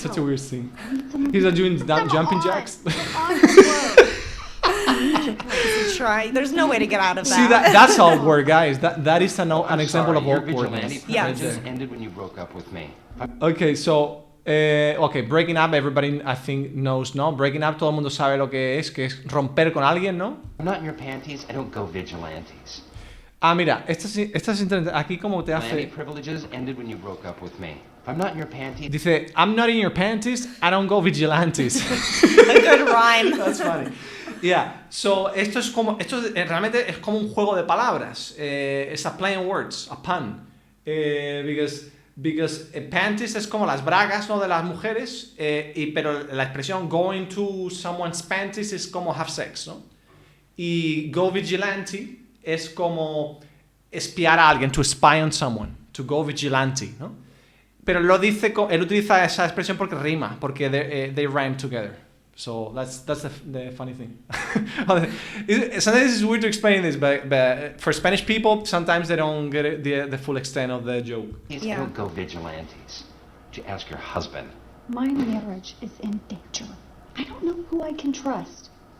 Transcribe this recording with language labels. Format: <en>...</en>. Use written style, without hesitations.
<en>such a weird thing. He's not doing jumping jacks. Try. There's no way to get out of that. See, that's awkward, guys. That is an example of Your awkwardness. vigilante Yes. privileges ended when you broke up with me. Okay, so breaking up, everybody I think knows, ¿no? Breaking up,</en> <es>todo el mundo sabe lo que es romper con alguien, ¿no?</es> <en>I'm not in your panties. I don't go vigilantes.</en> <es>Ah, mira, esta es interesante. Aquí como te</es> <en>Vigilante</en> <es>hace.</es> <en>privileges ended when you broke up with me. If I'm not in your panties. Dice, I'm not in your panties, I don't go vigilantes. A good rhyme. That's funny. Yeah, so</en> <es>esto realmente es como un juego de palabras.</es> <en>It's a play on words, a pun. Because panties</en> <es>es como las bragas, ¿no? De las mujeres, pero la expresión</es> <en>going to someone's panties</en> <es>es como</es> <en>have sex,</en> <es>¿no? Y</es> <en>go vigilante</en> <es>es como espiar a alguien,</es> <en>to spy on someone, to go vigilante,</en> <es>¿no? Pero él utiliza esa expresión porque rima, porque</es> <en>they rhyme together. So that's the funny thing. Sometimes it's weird to explain this, but for Spanish people, sometimes they don't get it, the full extent of the joke. I don't go vigilantes. Did you ask your husband? My marriage is in danger. I don't know who I can trust.</en>